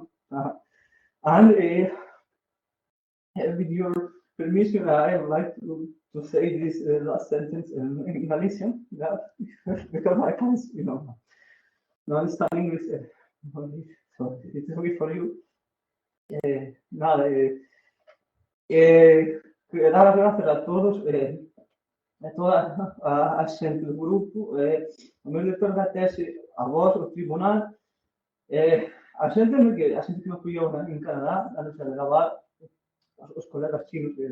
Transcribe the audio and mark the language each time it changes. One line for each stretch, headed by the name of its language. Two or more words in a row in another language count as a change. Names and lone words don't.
English: And with your permission, I would like to say this last sentence in Galician, because I can't, not understand English. So it's okay for you.
Galician: Nada, dar as grazas a todos, a toda a xente do grupo, o meu lector da tese, a vos, o tribunal, a xente que me apoiou en Canadá, a nosa delegada, os colegas chinos,